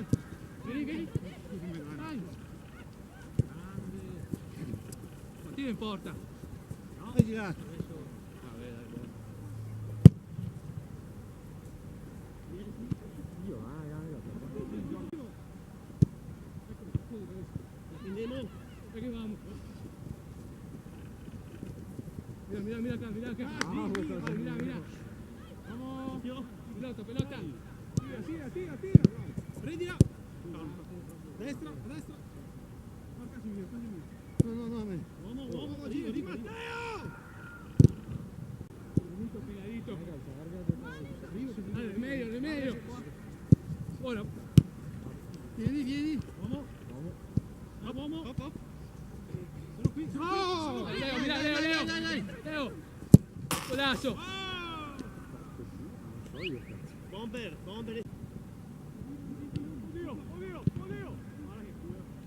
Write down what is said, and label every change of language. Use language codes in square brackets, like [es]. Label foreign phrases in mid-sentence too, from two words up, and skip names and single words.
[it] Vieni, vieni. Dai. Continua in porta. Vai girato. Andiamo. [es] Aquí vamos. Mira, mira, mira acá, mira acá. Mira, mira. Vamos. Pelota, pelota. [it] Tira, tira, tira, tira. Prendila. Destra, a destra. [es] Marca Casemiro, Casemiro. No, no, no, me. Vamos, vamos, [it] giro di Matteo. [es] Pegadito, pegadito. Dale, en medio, en medio. Ahora. [it] Vieni, vieni. [es] Vamos. Vamos. Vamos. [it] Hop, hop. Sono qui. Oh! [es] Leo, mira, Leo, Leo. [it] Dai, dai. [es] Leo. Golazo. [it] Bomber, bomber. Oddio, oddio, oddio. Guarda che culo.